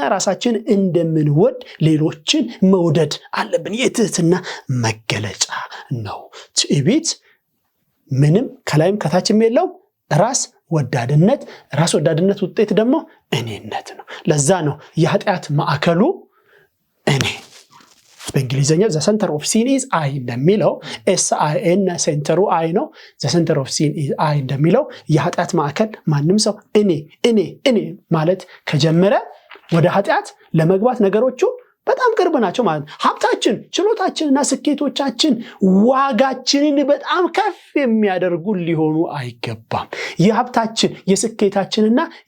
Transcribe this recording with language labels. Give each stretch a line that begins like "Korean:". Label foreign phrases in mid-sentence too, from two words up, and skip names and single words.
Amharic: ራሳችን እንደምንወድ ሌሎችን መውደድ አለብን። የትህትና መገለጫ ነው። ትዕቢት ምንም ከላይም ከታችም የለውም። ራስ ወዳድነት ውጤት ደግሞ እኔነት ነው። ለዛ ነው የኃጢአት ማዕከሉ እኔ። በእንግሊዘኛው
English: the center of sin is I
Amharic: እንደሚለው SIN ሴንተሩ I ነው።
English: the center of sin is I
Amharic: እንደሚለው የኃጢአት ማዕከል ማንም ሰው እኔ ማለት ከጀመረ ወደ ኃጢአት ለመግባት ነገሮቹ በጣም ቅርብ ናቸው ማለት ነው። ሀብታችን፣ ችሎታችንና ስኬቶቻችን ዋጋችንን በጣም ከፍ የሚያደርጉ ሊሆኑ አይገባም። የሀብታችን የስኬታችንና